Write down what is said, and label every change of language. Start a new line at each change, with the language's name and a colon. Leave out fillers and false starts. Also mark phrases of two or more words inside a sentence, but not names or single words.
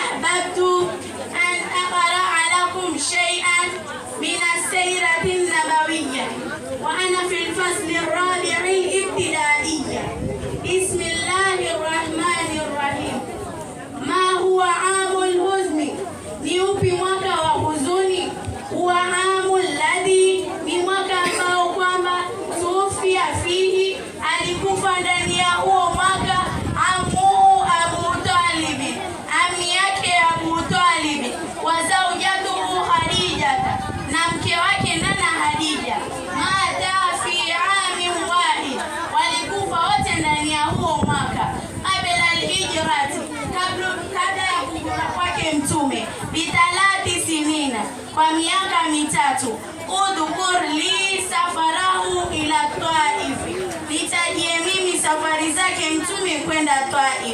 Arabic: أحببت أن أقرأ لكم شيئا من السيرة النبوية وأنا في الفصل الرابع الابتدائية. بسم الله الرحمن الرحيم. ما هو عام الحزن؟
Swahili: ni upi mwaka wa huzuni?
Arabic: هو العام الذي,
Swahili: ni mwaka ambao kwamba
Arabic: توفي فيه,
Swahili: alikufa ndani ya huo mwaka amu Abu Talib, ami yake Abu Talib,
Arabic: وزوجته
Swahili: Khadija, na mke wake nana Khadija.
Arabic: مات في عام واحد,
Swahili: walikufa wote ndani ya huo mwaka.
Arabic: قبل الهجرة,
Swahili: kabla ya kuja kwake mtume,
Arabic: بثلاث سنين,
Swahili: kwa miaka 3.
Arabic: اذكر لي سفره إلى الطائف,
Swahili: nitajie mimi safari zake mtume kwenda Taif.